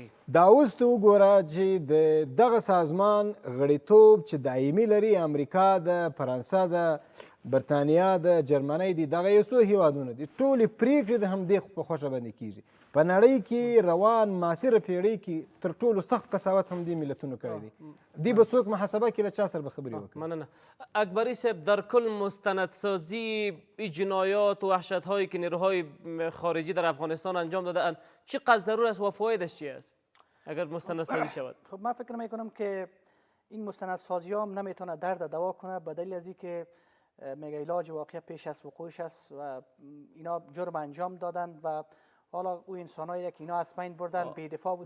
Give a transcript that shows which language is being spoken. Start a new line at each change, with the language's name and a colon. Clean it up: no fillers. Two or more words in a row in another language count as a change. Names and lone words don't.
Pashto: دا اوس ته وګوره چې د دغه سازمان غړیتوب چې دایمي لري امریکا ده، فرانسه ده، برطانیا ده، جرمنۍ دي، دغه یو څو هیوادونه دي، ټولې پرېکړې د همدې په خوښه باندې کیږي. په نړۍ کې روان معاصره پیړۍ کې تر ټولو سخت قساوت همدې ملتونو کړی دی. دی به څوک محاسبه کړي له چا سره به خبرې وکړي. مننه.
Persian: اکبری صاحب، در کل مستندسازی جنایات و وحشت‌هایی که نیروهای خارجی در افغانستان انجام داده‌اند چقدر ضرور است و فوایدش چی است اگر مستندسازی شود؟ خب من فکر میکنم که این مستندسازی هم نمیتونه درد دوا کنه به دلیل از اینکه میگه علاج واقع پیش از وقوعش است و اینا جرم انجام دادند و حالا او انسانایی که اینا از پایین بردن بی‌دفاع بودن،